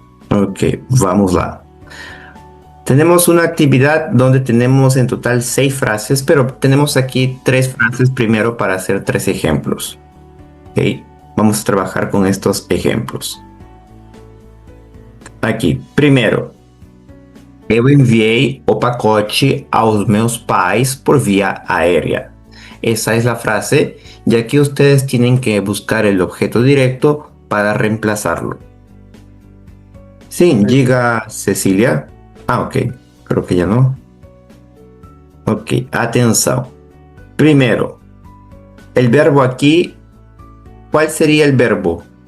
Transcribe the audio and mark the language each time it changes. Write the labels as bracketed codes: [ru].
[es] Ok, [pt] vamos lá. [es] Tenemos una actividad donde tenemos en total 6 frases, pero tenemos aquí 3 frases primero para hacer 3 ejemplos. Ok, vamos a trabajar con estos ejemplos. [pt] Aqui, primeiro, eu enviei o pacote aos meus pais por vía aérea. [es] Esa es la frase, ya que ustedes tienen que buscar el objeto directo para reemplazarlo. Sí, diga Cecilia. Ah, ok, creo que ya no. Ok, atención. Primero, el verbo aquí, ¿cuál sería el verbo?